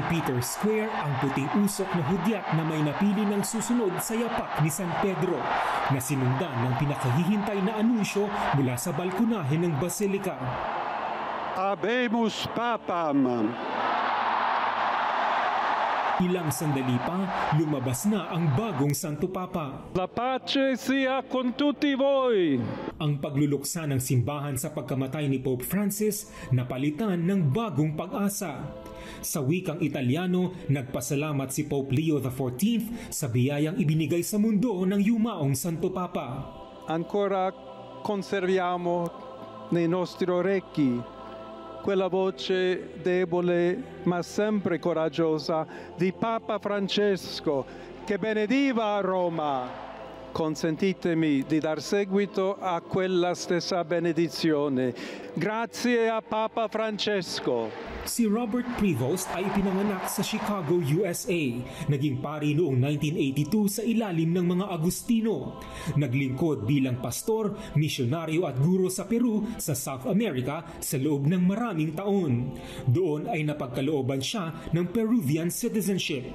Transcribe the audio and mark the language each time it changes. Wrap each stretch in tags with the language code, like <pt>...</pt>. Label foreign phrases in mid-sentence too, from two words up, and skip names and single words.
<tl>Peter's Square, ang puting usok na hudyat na may napili ng susunod sa yapak ni San Pedro na sinundan ng pinakahihintay na anunsyo mula sa balkonahe ng Basilika.</tl> <la>Habemus Papam.</la> <tl>Ilang sandali pa, lumabas na ang bagong Santo Papa.</tl> <it>La pace sia con tutti voi.</it> <tl>Ang pagluluksa ng simbahan sa pagkamatay ni Pope Francis napalitan ng bagong pag-asa. Sa wikang Italyano, nagpasalamat si Pope Leo XIV sa biyayang ibinigay sa mundo ng yumaong Santo Papa.</tl> <it>Ancora conserviamo nei nostri orecchi quella voce debole ma sempre coraggiosa di Papa Francesco che benediva Roma. Consentitemi di dar seguito a quella stessa benedizione. Grazie a Papa Francesco.</it> <tl>Si Robert Prevost ay ipinanganak sa Chicago, USA. Naging pari noong 1982 sa ilalim ng mga Agustino. Naglingkod bilang pastor, misyonaryo at guro sa Peru sa South America sa loob ng maraming taon. Doon ay napagkalooban siya ng</tl> <en>Peruvian citizenship.</en>